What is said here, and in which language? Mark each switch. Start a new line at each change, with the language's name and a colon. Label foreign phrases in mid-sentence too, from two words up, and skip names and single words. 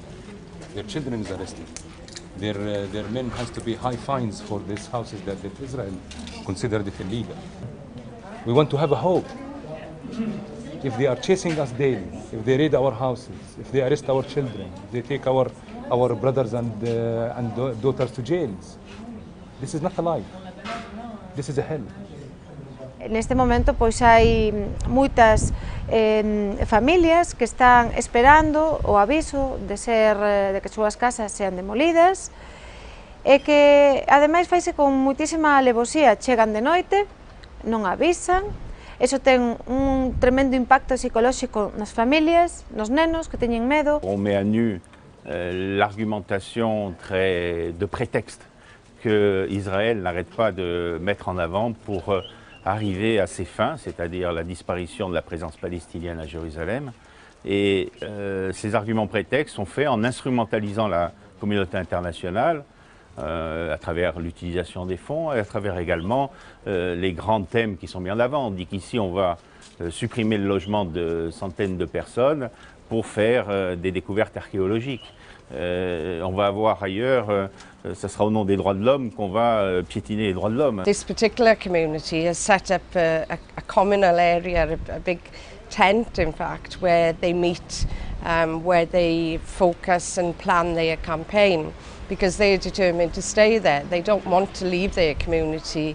English: Their children is arrested. Their men has to pay high fines for these houses that Israel considered it illegal. We want to have a hope. If they are chasing us daily, if they raid our houses, if they arrest our children, if they take our brothers and daughters to jails, this is not a life. This is a hell.
Galician: Neste momento pois hai moitas familias que están esperando o aviso de que súas casas sean demolidas e que ademais faise con moitísima alevosía, chegan de noite, non avisan, eso ten un tremendo impacto psicolóxico nas familias, nos nenos que teñen medo.
French: On met à nu l'argumentation de prétexte que Israël n'arrête pas de mettre en avant pour arriver à ses fins, c'est-à-dire la disparition de la présence palestinienne à Jérusalem. Et ces arguments prétextes sont faits en instrumentalisant la communauté internationale à travers l'utilisation des fonds et à travers également les grands thèmes qui sont mis en avant. On dit qu'ici on va supprimer le logement de centaines de personnes pour faire des découvertes archéologiques. On va avoir ailleurs, ce sera au nom des droits de l'homme qu'on va piétiner les droits de l'homme.
English: This particular community has set up a communal area, a big tent in fact, where they meet, where they focus and plan their campaign, because they're determined to stay there. They don't want to leave their community.